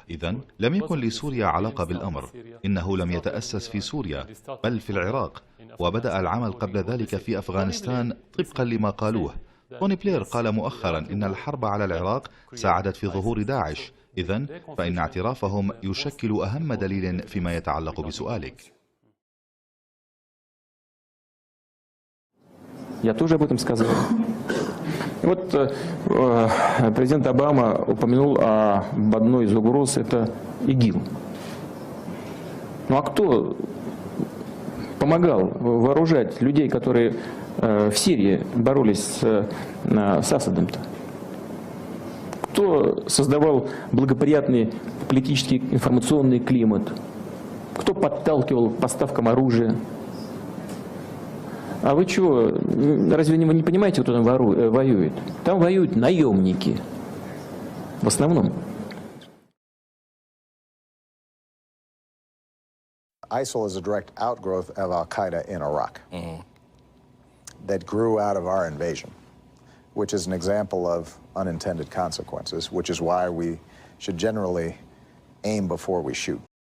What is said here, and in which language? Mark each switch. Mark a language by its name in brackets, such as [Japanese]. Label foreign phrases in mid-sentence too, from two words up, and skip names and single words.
[Arabic] إذن لم يكن لسوريا علاقة بالأمر. إنه لم يتأسس في سوريا بل في العراق، وبدأ العمل قبل ذلك في أفغانستان طبقا لما قالوه. توني بلير قال مؤخرا إن الحرب على العراق ساعدت في ظهور داعش. إذن فإن اعترافهم يشكل أهم دليل فيما يتعلق بسؤالك. [Russian] Я тоже об этом сказал. И вот президент Обама упомянул об одной из угроз, это ИГИЛ. Ну а кто помогал вооружать людей, которые в Сирии боролись с Асадом-то? Кто создавал благоприятный политический информационный климат? Кто подталкивал к поставкам оружия? А вы чего, разве вы не понимаете, кто там воюет? Там воюют наемники, в основном. [English] ISIL is a direct outgrowth of al-Qaeda in Iraq that grew out of our invasion, which is an example of unintended consequences, which is why we should generally aim before we shoot.